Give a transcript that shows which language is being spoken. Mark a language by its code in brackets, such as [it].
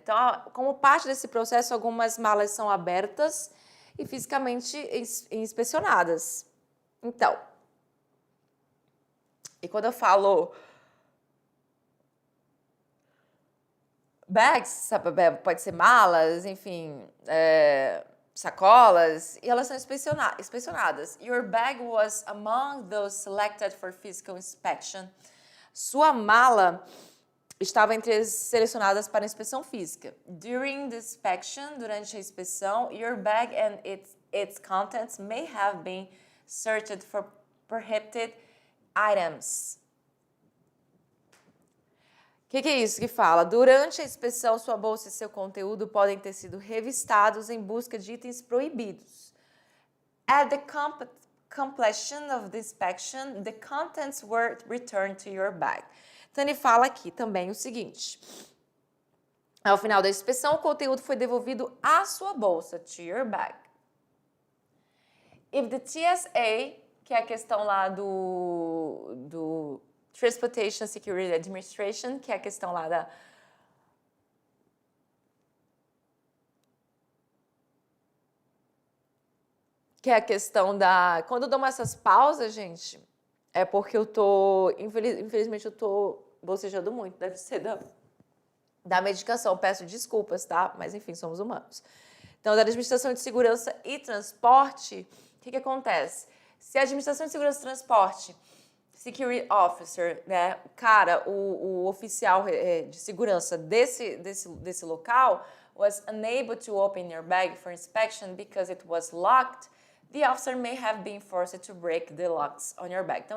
[pt] Então, como parte desse processo, algumas malas são abertas e fisicamente inspecionadas. Então, e quando eu falo bags, sabe, pode ser malas, enfim, sacolas, e elas são inspecionadas. [en] Your bag was among those selected for physical inspection. [pt] Sua mala estava entre as selecionadas para inspeção física. [en] During the inspection, [pt] durante a inspeção, [en] your bag and its contents may have been searched for prohibited items. [pt] O que é isso que fala? Durante a inspeção, sua bolsa e seu conteúdo podem ter sido revistados em busca de itens proibidos. [en] At the completion of the inspection, the contents were returned to your bag. [pt] Então, ele fala aqui também o seguinte. Ao final da inspeção, o conteúdo foi devolvido à sua bolsa, [en] to your bag. If the TSA, [pt] que é a questão lá do Transportation Security Administration, que é a questão lá da... Que é a questão da... Quando eu dou essas pausas, gente, é porque eu tô... Infelizmente, eu tô bocejando muito. Deve ser da medicação. Peço desculpas, tá? Mas, enfim, somos humanos. Então, da Administração de Segurança e Transporte, o que acontece? Se a Administração de Segurança e Transporte, [en] Security Officer, [pt] né, cara, o oficial de segurança desse local, [en] was unable to open your bag for inspection because it was locked, the officer may have been forced to break the locks on your bag.